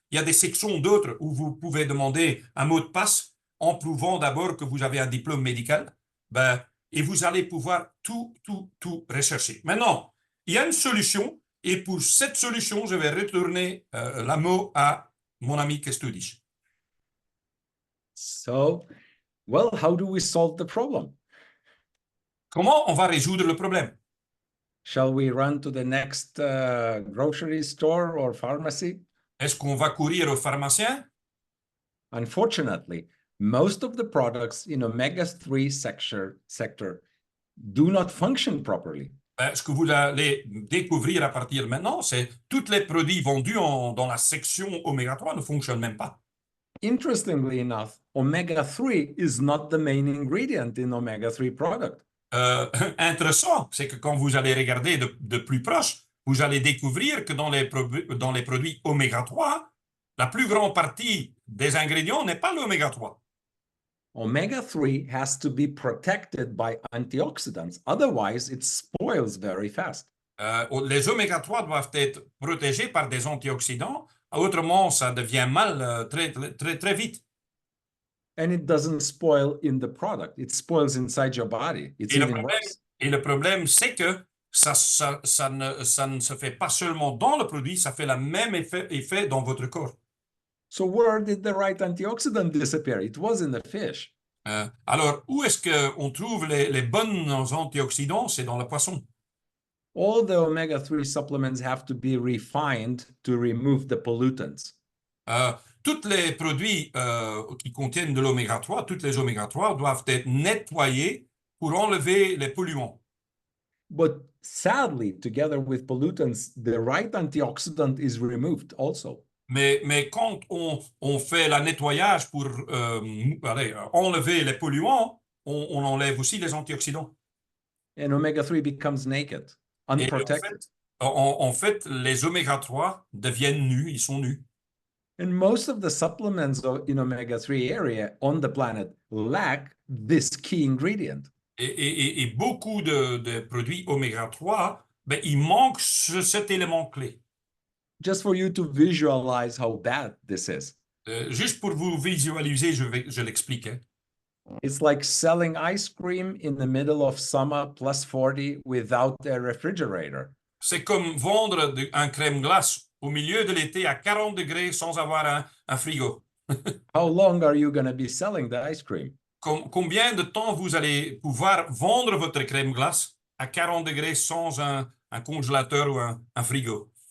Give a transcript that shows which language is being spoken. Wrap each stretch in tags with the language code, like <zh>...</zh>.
<fr>Il y a des sections d'autres où vous pouvez demander un mot de passe en prouvant d'abord que vous avez un diplôme médical. Ben, et vous allez pouvoir tout rechercher. Maintenant, il y a une solution, et pour cette solution, je vais retourner la mot à mon ami Kesturis.</fr> <en>So, well, how do we solve the problem?</en> <fr>Comment on va résoudre le problème?</fr> <en>Shall we run to the next grocery store or pharmacy?</en> <fr>Est-ce qu'on va courir au pharmacien?</fr> <en>Unfortunately, most of the products in omega-3 sector do not function properly.</en> <fr>Ben, ce que vous allez découvrir à partir de maintenant, c'est que tous les produits vendus dans la section oméga 3 ne fonctionnent même pas.</fr> <en>Interestingly enough, omega-3 is not the main ingredient in omega-3 product.</en> <fr>Intéressant, c'est que quand vous allez regarder de plus proche, vous allez découvrir que dans les produits oméga 3, la plus grande partie des ingrédients n'est pas l'oméga 3.</fr> <en>Omega-3 has to be protected by antioxidants. Otherwise, it spoils very fast.</en> <fr>Les oméga 3 doivent être protégés par des antioxydants. Autrement, ça devient mal très vite.</fr> <en>And it doesn't spoil in the product. It spoils inside your body. It's even worse.</en> <fr>Et le problème, c'est que ça ne se fait pas seulement dans le produit, ça fait le même effet dans votre corps.</fr> <en>So where did the right antioxidant disappear? It was in the fish.</en> <fr>Alors, où est-ce qu'on trouve les bons antioxydants? C'est dans le poisson.</fr> <en>All the omega-3 supplements have to be refined to remove the pollutants.</en> <fr>Tous les produits qui contiennent de l'oméga 3, toutes les oméga 3 doivent être nettoyés pour enlever les polluants.</fr> <en>But sadly, together with pollutants, the right antioxidant is removed also.</en> <fr>Mais quand on fait le nettoyage pour enlever les polluants, on enlève aussi les antioxydants.</fr> <en>And omega-3 becomes naked, unprotected.</en> <fr>En fait, les oméga 3 deviennent nus, ils sont nus.</fr> <en>And most of the supplements in omega-3 area on the planet lack this key ingredient.</en> <fr>Et beaucoup de produits oméga 3, ben, il manque cet élément clé.</fr> <en>Just for you to visualize how bad this is.</en> <fr>Juste pour vous visualiser, je l'explique. Hein.</fr> <en>It's like selling ice cream in the middle of summer plus 40 without a refrigerator.</en> <fr>C'est comme vendre un crème glace au milieu de l'été à 40 degrés sans avoir un frigo.</fr> <en>How long are you going to be selling the ice cream?</en> <fr>Combien de temps vous allez pouvoir vendre votre crème glace à 40 degrés sans un congélateur ou un frigo?</fr>